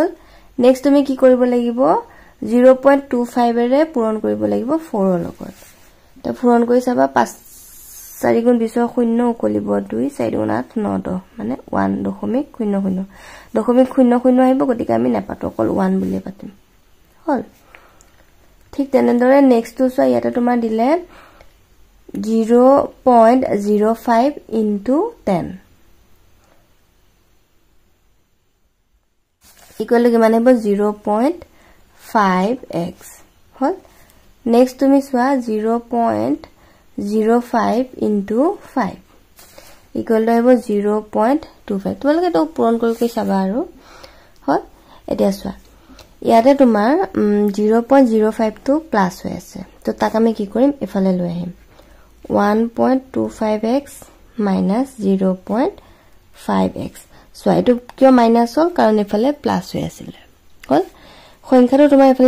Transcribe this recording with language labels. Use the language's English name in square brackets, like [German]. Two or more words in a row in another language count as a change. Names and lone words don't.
[Assamese] নেক্সট তুমি কি কৰিব লাগিব 0.25 এৰে পূৰণ কৰিব লাগিব 4 ৰ লগত তো পূৰণ কৰি চাবা 5 4 গুণ 20 শূন্য উকলিব 2 4 গুণ 8 9 10 মানে 1.00 0.00 আহিব গতিকে আমি নেপাতো অকল 1 বুলি পাতিম হল ঠিক তেনেদৰে নেক্সট টু চোৱা ইয়াতে তোমাৰ দিলে 0.05 into 10 [English] equal to [Assamese] কিমান হ'ব 0.5x হল নেক্সট তুমি চোৱা 0.05 into 5 [English] equal to [Assamese] হ'ব 0.25 তোমালোকে তো পূৰণ কৰি চাবা আৰু হল এতিয়া চোৱা ইয়াতে তোমাৰ 0.05 টো প্লাস হৈ আছে তো তাক আমি কি কৰিম এফালে লৈ আহিম 1.25x minus 0.5x so এটো কিয় মাইনাস হল কাৰণ এফালে প্লাস হৈ আছিল হল সংখ্যাটো তোমাৰ এফালে